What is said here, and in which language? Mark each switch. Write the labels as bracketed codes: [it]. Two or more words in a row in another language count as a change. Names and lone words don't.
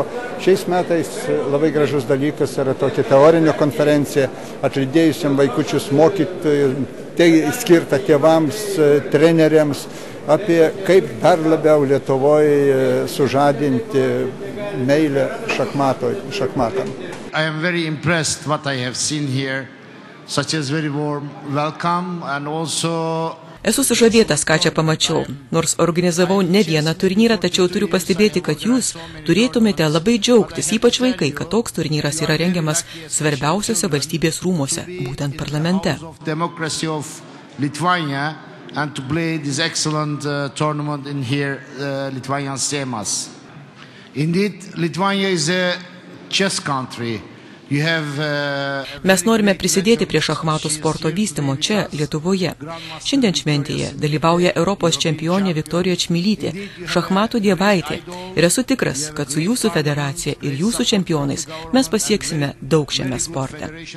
[lt] Šiais metais labai gražus dalykas yra tokia teorinė konferencija, atlydėjusiam vaikučius mokytojų, tai skirta tėvams, treneriams, apie kaip dar labiau Lietuvoje sužadinti meilę šachmatam. [en] I am very impressed what I have seen here, such as very warm welcome and also [lt] Esu sužavėtas, ką čia pamačiau. Nors organizavau ne vieną turnyrą, tačiau turiu pastebėti, kad jūs turėtumėte labai džiaugtis, ypač vaikai, kad toks turnyras yra rengiamas svarbiausiose valstybės rūmuose, būtent parlamente. [en] Indeed, Lithuania is a chess country. [lt] Mes norime prisidėti prie šachmatų sporto vystymo čia, Lietuvoje. Šiandien šventėje dalyvauja Europos čempionė Viktorija Čmilytė, šachmatų dievaitė. Ir esu tikras, kad su jūsų federacija ir jūsų čempionais mes pasieksime daug šiame sporte.